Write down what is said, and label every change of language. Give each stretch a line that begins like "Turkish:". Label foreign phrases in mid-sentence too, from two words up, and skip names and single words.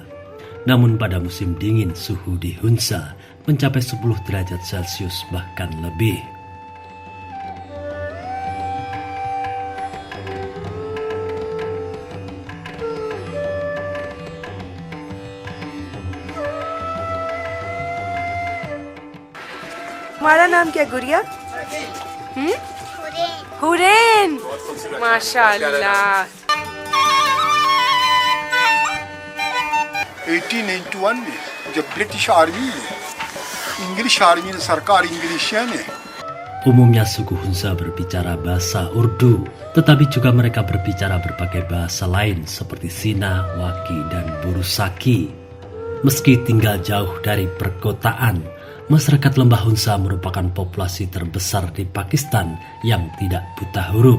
Indonesian: Namun pada musim dingin suhu di Hunza mencapai 10 derajat Celcius bahkan lebih.
Urdu: تمہارا نام کیا گڑیا? حورین۔ ماشاءاللہ. 1891 میں جب
English: British army English army
Urdu: نے سرکار انگلشیہ نے
Indonesian: Umumnya suku Hunza berbicara bahasa Urdu, tetapi juga mereka berbicara berbagai bahasa lain seperti Sina, Waki, dan Burusaki. Meski tinggal jauh dari perkotaan, masyarakat lembah Hunza merupakan populasi terbesar di Pakistan yang tidak buta huruf.